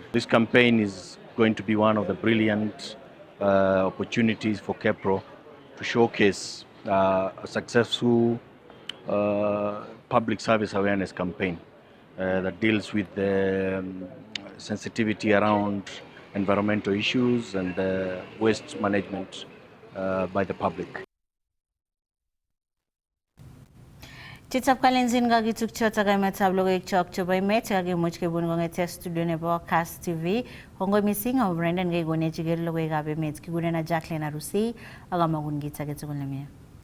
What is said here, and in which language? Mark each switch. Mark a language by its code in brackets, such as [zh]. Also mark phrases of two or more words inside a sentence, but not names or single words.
[en] This campaign is going to be one of the brilliant opportunities for KEPRO to showcase a successful public service awareness campaign that deals with the sensitivity around environmental issues and waste management by the public. [kln] Chitab kalenjin kakituk chotok emetab logoiwek chok chebo emet kakimuch kebun kong'ete studio nebo KASS TV. Kongoi missing akobo Brendan kekonechi logoiwekab emet. Kikurenon Jacqueline Arusi ak amagun kit age tugul nemie.